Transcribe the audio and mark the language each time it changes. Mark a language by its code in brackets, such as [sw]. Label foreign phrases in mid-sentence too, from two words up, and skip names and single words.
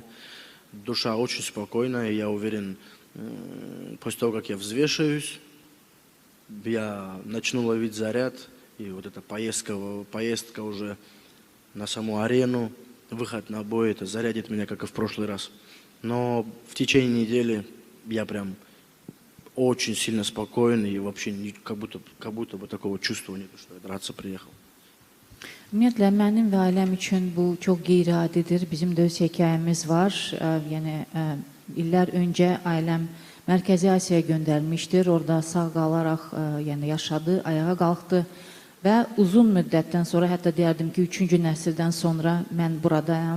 [ru] Душа очень спокойная, и я уверен, после того, как я взвешаюсь, я начну ловить заряд, и вот эта поездка уже на саму арену, выход на бой, это зарядит меня, как и в прошлый раз. Но в течение недели я прям очень сильно спокоен, и вообще как будто бы такого чувства нет, что я драться приехал. [az] Ümumiyyətlə, mənim və ailəm üçün bu çox qeyri-adidir. Bizim də öz hekayəmiz var. Yəni, illər öncə ailəm Mərkəzi Asiyaya göndərilmişdir. Orada sağ qalaraq yəni, yaşadı, ayağa qalxdı və uzun müddətdən sonra, hətta deyərdim ki, 3-cü nəsildən sonra mən buradayam.